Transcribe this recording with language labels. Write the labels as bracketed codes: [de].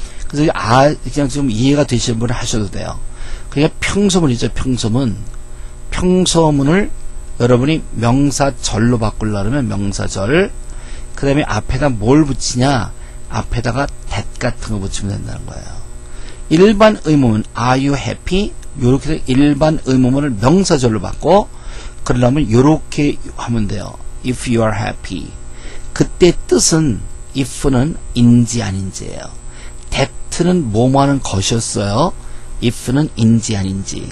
[ko] 그래서 그냥 좀 이해가 되시는 분은 하셔도 돼요. 그러니까 평서문이죠. 평서문을 여러분이 명사절로 바꾸려면 명사절, 그 다음에 앞에다 뭘 붙이냐, 앞에다가 that 같은 거 붙이면 된다는 거예요. 일반 의문문 [en] are you happy? [ko] 요렇게 일반 의문문을 명사절로 바꿔. 그러려면 요렇게 하면 돼요. [en] if you are happy. [ko] 그때 뜻은 if는 인지 아닌지예요. that는 뭐뭐하는 것이었어요. if는 인지 아닌지.